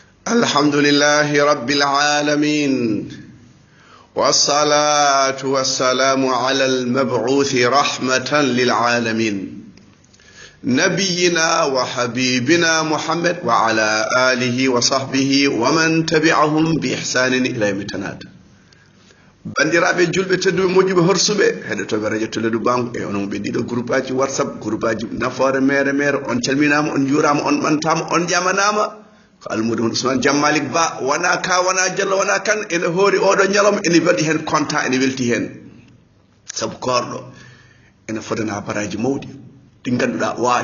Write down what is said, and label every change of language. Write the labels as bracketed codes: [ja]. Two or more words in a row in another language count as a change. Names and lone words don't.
[ar] الحمد لله رب العالمين والصلاة والسلام على المبعوث رحمة للعالمين نبينا وحبيبنا محمد وعلى آله وصحبه ومن تبعهم بإحسان إلى يوم التناد [ff] bandiraɓe julɓe tedduɓe moƴƴuɓe horsuɓe heɗotoɓe radio Toledo Bango e onon ɓe ɗiɗo groupe aji WhatsApp groupe aji nafoore mere on calminama on juurama on ɓantama on jamanama ko almudo on Ousmane Jammalik Ba wona ka wona Diallo wona kan ene hoori oɗo ñalawma ene waɗi hen content ene welti hen saabu korɗo ene fodana baraji mawɗi ɗi ganduɗa wa